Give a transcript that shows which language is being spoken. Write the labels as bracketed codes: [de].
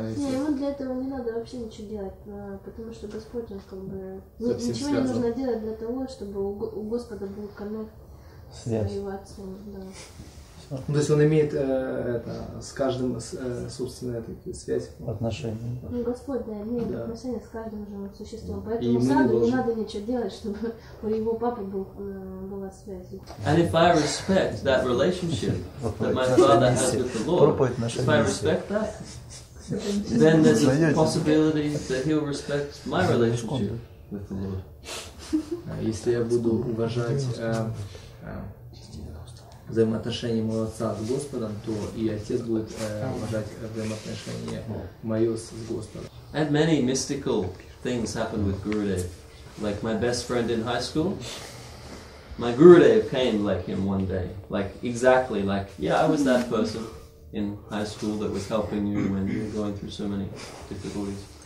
[ru] Не, ему для этого не надо вообще ничего делать, потому что Господь, он как бы ничего не нужно делать для того, чтобы у Господа был коннект с его отцом. Да. То есть он имеет с каждым собственную связь. Отношения. Ну, Господь, да, имеет отношения с каждым живым существом. Поэтому Саду не надо ничего делать, чтобы у его папы была связь. [en] And if I respect that relationship that my father has with the Lord, if I respect that, then there's a possibility that he'll respect my relationship with the Lord. [ru] Если я буду уважать взаимоотношения моего отца с Господом, то и отец будет уважать взаимоотношения мое с Господом. [en] And many mystical things happened with Gurudev. Like my best friend in high school, my Gurudev came like him one day. Like exactly like, yeah, I was that person. in high school that was helping you when you were going through so many difficulties?